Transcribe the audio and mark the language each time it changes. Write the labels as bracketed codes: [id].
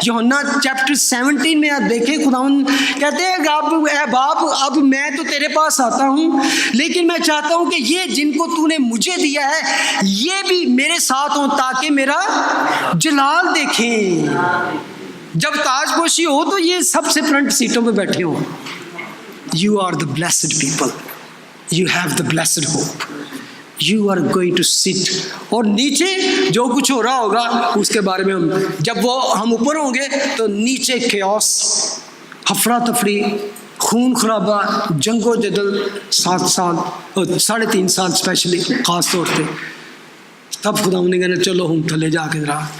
[ur] یوحنا chapter 17 میں آپ دیکھیں, خداوند کہتے ہیں کہ اب اے باپ, اب میں تو تیرے پاس آتا ہوں, لیکن میں چاہتا ہوں کہ یہ جن کو تو نے مجھے دیا ہے یہ بھی میرے ساتھ ہوں, تاکہ میرا جلال دیکھیں. جب تاج پوشی ہو تو یہ سب سے فرنٹ سیٹوں پہ بیٹھے ہوں. [en] You are the blessed people. You have the blessed hope. You are going to sit. [ur] اور نیچے جو کچھ ہو رہا ہوگا اس کے بارے میں جب ہم اوپر ہوں گے تو نیچے کیوس, افراتفری, خون خرابہ, جنگ و جدل 7 سال, 3.5 سال اسپیشلی خاص طور پہ. تب خدا نے کہنا چلو ہم تھلے جا کے ذرا